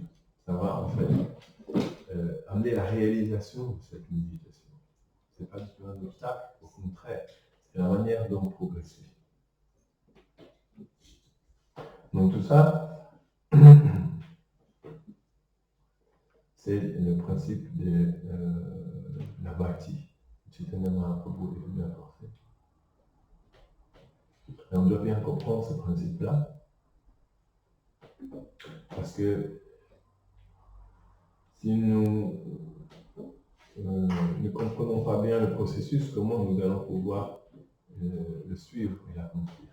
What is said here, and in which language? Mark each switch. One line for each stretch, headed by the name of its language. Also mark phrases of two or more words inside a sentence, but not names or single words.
French: Ça va en fait amener la réalisation de cette méditation. Ce n'est pas du tout un obstacle, au contraire, c'est la manière dont progresser. Donc tout ça, c'est le principe de la bhakti. Chaitanya Mahaprabhu est venu apporter. Et on doit bien comprendre ce principe-là, parce que si nous ne comprenons pas bien le processus, comment nous allons pouvoir le suivre et l'accomplir?